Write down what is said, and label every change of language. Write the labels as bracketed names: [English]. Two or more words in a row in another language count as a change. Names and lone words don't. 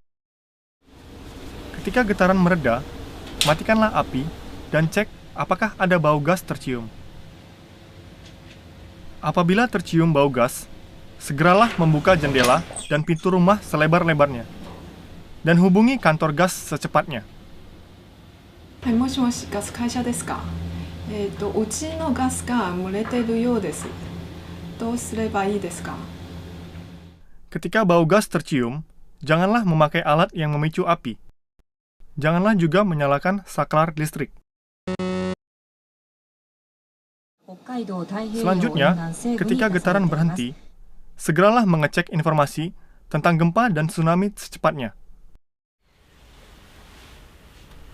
[Indonesian] Ketika getaran mereda, matikanlah api dan cek apakah ada bau gas tercium. Apabila tercium bau gas, segeralah membuka jendela dan pintu rumah selebar-lebarnya, dan hubungi kantor gas secepatnya. [Japanese] はい、もしもし、ガス会社ですか。うちのガスが漏れているようです。どうすればいいですか。 [Indonesian] Ketika bau gas tercium, janganlah memakai alat yang memicu api. Janganlah juga menyalakan saklar listrik. Selanjutnya, ketika getaran berhenti, segeralah mengecek informasi tentang gempa dan tsunami secepatnya.